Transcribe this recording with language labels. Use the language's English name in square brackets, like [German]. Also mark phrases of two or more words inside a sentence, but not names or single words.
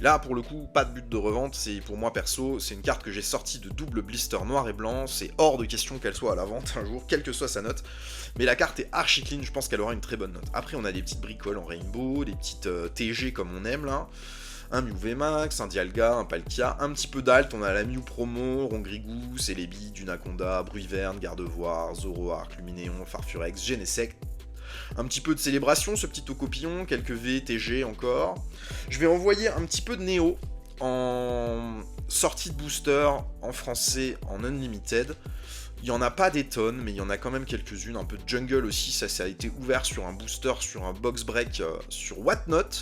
[French] Là pour le coup pas de but de revente, c'est pour moi perso, c'est une carte que j'ai sortie de double blister noir et blanc, c'est hors de question qu'elle soit à la vente un jour, quelle que soit sa note, mais la carte est archi clean, je pense qu'elle aura une très bonne note. Après on a des petites bricoles en rainbow, des petites TG comme on aime là, un Mew VMAX, un Dialga, un Palkia, un petit peu d'alt, on a la Mew Promo, Rongrigou, Celebi, Dunaconda, Bruyverne, Gardevoir, Zoroark, Luminéon, Farfurex, Genesect, un petit peu de célébration, ce petit Tocopillon, quelques V, TG encore. Je vais envoyer un petit peu de Néo en sortie de booster, en français, en unlimited. Il n'y en a pas des tonnes, mais il y en a quand même quelques-unes. Un peu de jungle aussi, ça a été ouvert sur un booster, sur un [English] box break, [French] sur Whatnot.